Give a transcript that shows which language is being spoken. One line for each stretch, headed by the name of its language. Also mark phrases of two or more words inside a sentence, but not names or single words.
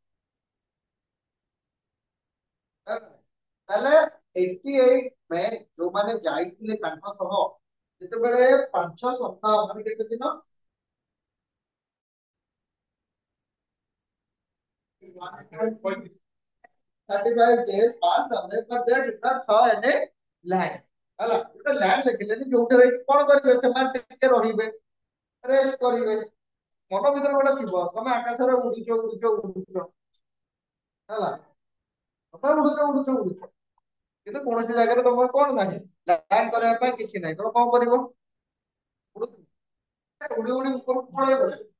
Odia: ତାହେଲେ 88 ମେ ଯୋଉମାନେ ଯାଇଥିଲେ ତାଙ୍କ ସହ ଯେତେବେଳେ 5 ସପ୍ତାହ ମାନେ କେତେ ଦିନ 35
English: days passed away but they did not saw any land
Odia: ହେଲା ଗୋଟେ ଲ୍ୟାଣ୍ଡ ଦେଖିଲେନି ଯୋଉଟାରେ କି କଣ କରିବେ ସେମାନେ ଟିକେ ରହିବେ ରେଷ୍ଟ କରିବେ। ମନ ଭିତରେ ଗୋଟେ ଥିବ ତମେ ଆକାଶରେ ଉଡୁଛ ଉଡୁଛ ଉଡୁଛ ହେଲା ତମେ ଉଡୁଛ କିନ୍ତୁ କୌଣସି ଜାଗାରେ ତମର କଣ ନାହିଁ ଲ୍ୟାଣ୍ଡ କରିବା ପାଇଁ କିଛି ନାହିଁ ତମେ କଣ କରିବ ଉଡି ଉଡି ଉପରକୁ ପଳେଇବ।